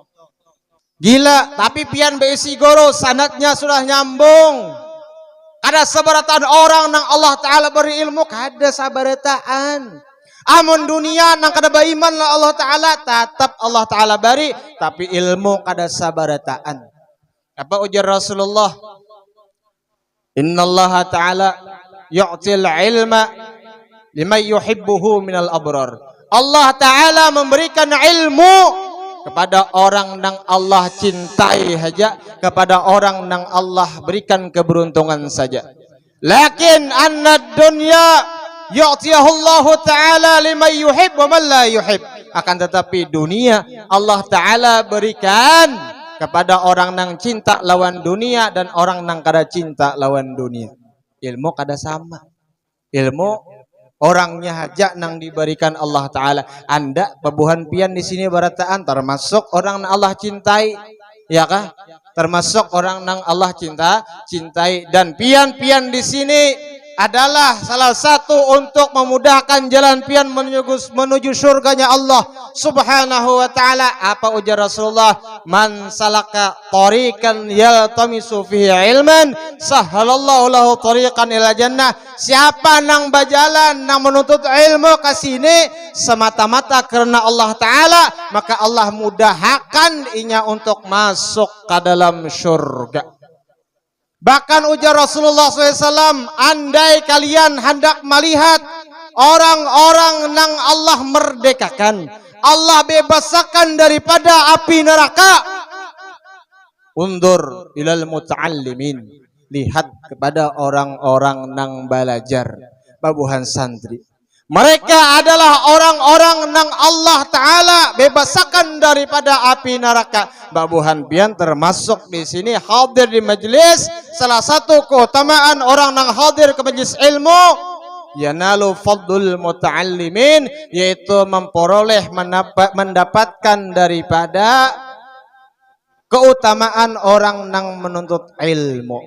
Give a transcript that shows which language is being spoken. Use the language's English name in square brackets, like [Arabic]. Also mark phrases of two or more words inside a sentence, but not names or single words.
[Banjar] Gila, tapi pian baisi goro sanadnya sudah nyambung. Ada sabarataan orang nang Allah Ta'ala beri ilmu, kada sabarataan. Amun dunia nang kada beriman lah Allah Ta'ala, tetap Allah Ta'ala beri, tapi ilmu kada sabarataan. Apa ujar Rasulullah? [Arabic] إن الله تعالى يؤتي العلم لمن يحبه من الأبرار. [Indonesian] Allah Ta'ala memberikan ilmu kepada orang yang Allah cintai saja, kepada orang yang Allah berikan keberuntungan saja. [Arabic] لكن أن الدنيا يؤتيها الله تعالى لمن يحب ومن لا يحب. [Banjar] Akan tetapi dunia Allah Ta'ala berikan kepada orang yang cinta lawan dunia dan orang yang kada cinta lawan dunia. Ilmu kada sama. Ilmu orangnya haja nang diberikan Allah Ta'ala. Anda babuhan pian di sini barataan termasuk orang yang Allah cintai, ya kah? [Indonesian] Termasuk orang yang Allah cintai, dan pian-pian di sini adalah salah satu untuk memudahkan jalan pian menuju surganya Allah Subhanahu wa Ta'ala. Apa ujar Rasulullah? [Arabic] من سلك طريقا يلتمس فيه علما سهل الله له طريقا إلى الجنة. [Banjar] Siapa nang berjalan nang menuntut ilmu ke sini semata-mata karena Allah Ta'ala, maka Allah mudahkan inya untuk masuk ke dalam surga. [Indonesian] Bahkan ujar Rasulullah SAW, andai kalian hendak melihat orang-orang yang Allah merdekakan, Allah bebaskan daripada api neraka, [Arabic] انظر إلى المتعلمين, [Indonesian] lihat kepada orang-orang yang belajar, babuhan santri. Mereka adalah orang-orang yang Allah Ta'ala bebaskan daripada api neraka. [Banjar] Babuhan pian termasuk di sini hadir di majelis. [Indonesian] Salah satu keutamaan orang yang hadir ke majelis ilmu, [Arabic] ينال فضل المتعلمين, [Indonesian] yaitu memperoleh mendapatkan daripada keutamaan orang yang menuntut ilmu.